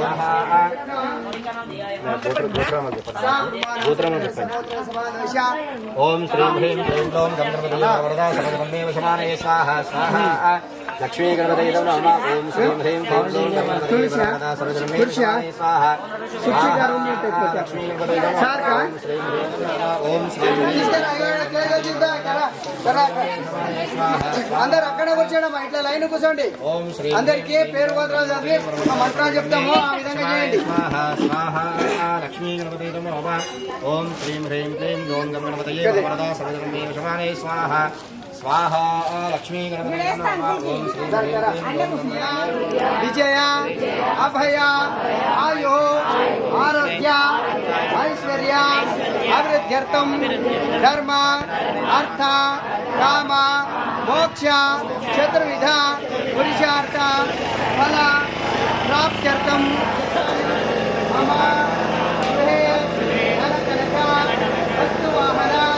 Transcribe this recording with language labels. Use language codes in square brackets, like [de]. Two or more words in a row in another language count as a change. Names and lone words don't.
[sa] ओम श्री ह्रीं क्लीं ग्लौं गणपतये वरदा सर्वगणपतये वशमानये स्वाहा स्वाहा लक्ष्मी गणपतये नमः ओम श्री ह्रीं क्लीं ग्लौं गणपतये वरदा सर्वगणपतये वशमानये स्वाहा स्वाहा लक्ष्मी गणपतये नमः ओम श्री [te] అందరు అక్కడే కూర్చోండి ఇట్లా లైన్ కూర్చోండి అందరికీ పేరు గోత్రాలు చదివి మంత్రాలు చెప్తాము ఆ విధంగా చేయండి [sa] स्वाहा स्वाहा लक्ष्मी गणपतये नमः ओम श्री ह्रीं क्लीं ग्लौं गणपतये वरदा सर्वगणपतये वशमानये स्वाहा स्वाहा लक्ष्मी गणपतये नमः ओम श्री ह्रीं क्लीं ग्लौं విజయ అభయ ఆయు ఆరోగ్య ఐశ్వర్య అభివృద్ధ్యర్థం ధర్మ అర్థ కామ మోక్ష చతుర్విధ పురుషార్థ ఫల ప్రాప్త్యర్థం మమ గృహే ధనకనక వస్తువాహన